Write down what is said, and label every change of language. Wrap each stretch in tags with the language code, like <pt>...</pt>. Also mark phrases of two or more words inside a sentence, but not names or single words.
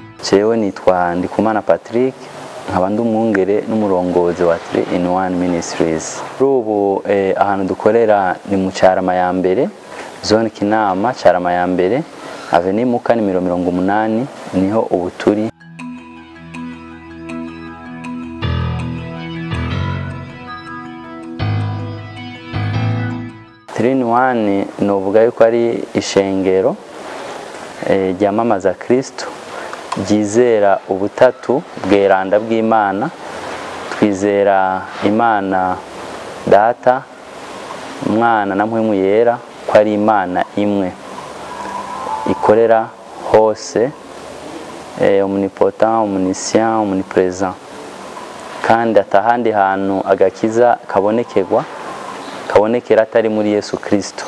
<rn>jewe nitwa Ndikumana Patrick, nkaba ndi umwungere n'umurongozi wa 3-in-1 Ministries. Ubu ahantu dukorera ni mu Carama ya mbere, zone Kinama, Carama ya mbere, Avenue Muka ni 80, niho ubu turi. Three-in-one novuga yuko ari ishengero ryamamaza Kristo, ryizera ubutatu bweranda bw'Imana. Twizera Imana Data, Mwana na Mpwemu Yera ko ari Imana imwe ikorera hose,</rn> <en>omnipotent, omniscient, omnipresent,</en> <rn>kandi atahandi hantu agakiza kabonekera atari muri Yesu Kristo.</rn>